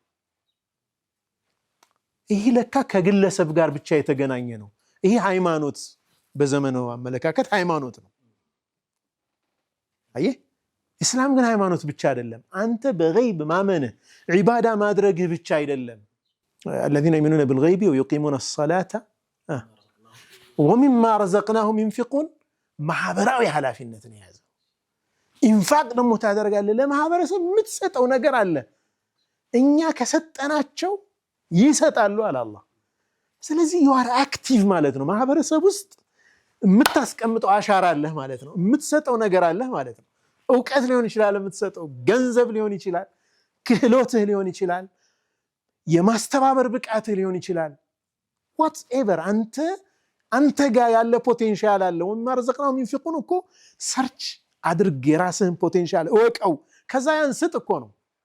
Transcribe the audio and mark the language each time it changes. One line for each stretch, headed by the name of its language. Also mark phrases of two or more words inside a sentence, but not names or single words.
Amharic: ይህ ለካ ከግለሰብ ጋር ብቻ የተገናኘ ነው። ይህ ሃይማኖት በዘመናዊ አመለካከት ሃይማኖት ነው። አየህ፣ ኢስላም ግን ሃይማኖት ብቻ አይደለም። አንተ በገይብ ማመንህ ዒባዳ ማድረግህ ብቻ አይደለም።
Arabic: الذين يؤمنون بالغيب ويقيمون الصلاة ومما رزقناهم ينفقون
Amharic: ማህበራዊ ኃላፊነትን የያዘ ኢንፋቅ ደግሞ ታደርጋለህ። ለማህበረሰብ የምትሰጠው ነገር አለ። እኛ ከሰጠናቸው ይሰጣሉ አለ አላህ። ስለዚህ
English: you are active
Amharic: ማለት ነው። ማህበረሰብ ውስጥ የምታስቀምጠው አሻራ አለህ ማለት ነው። የምትሰጠው ነገር አለህ ማለት ነው። እውቀት ሊሆን ይችላል የምትሰጠው፣ ገንዘብ ሊሆን ይችላል፣ ክህሎትህ ሊሆን ይችላል፣ የማስተባበር ብቃትህ ሊሆን ይችላል። ዋትኤቨር አንተ ጋር ያለ ፖቴንሻል አለ።
Arabic: ومما رزقناهم ينفقون
Amharic: እኮ ሰርች አድርግ፣ የራስህን ፖቴንሻል እወቀው፣ ከዛ ያን ስጥ እኮ ነው።